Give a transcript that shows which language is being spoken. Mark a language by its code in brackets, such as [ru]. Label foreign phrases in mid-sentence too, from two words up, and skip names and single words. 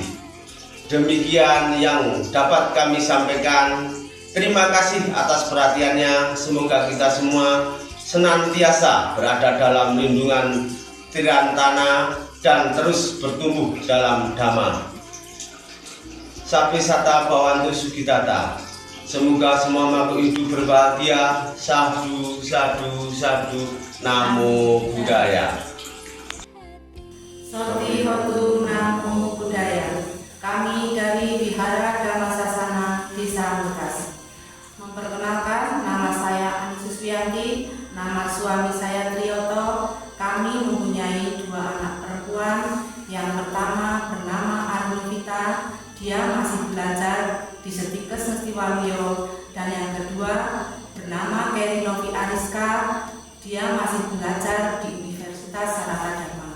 [id] Demikian yang dapat kami sampaikan. Terima kasih atas perhatiannya. Semoga kita semua senantiasa berada dalam lindungan Tirantana dan terus bertumbuh dalam Dhamma. [pi] Sapi sata bawantu sugitata. [id] Semoga semua makhluk hidup berbahagia. [pi] Sadhu, sadhu, sadhu. Namo Buddhaya. Sakti Hotu Namo Buddhaya. [id] Kami dari Wihara Dharma Sasana Desa Lukas. Memperkenalkan, nama saya Ani Suswianti, nama suami saya Triyoto. Kami mempunyai 2 anak perempuan. Yang pertama bernama Arnivita, dia masih belajar di Setikes Ngestiwaluyo, dan yang kedua bernama Keri Novi Ariska, dia masih belajar di Universitas Sarata Dharma.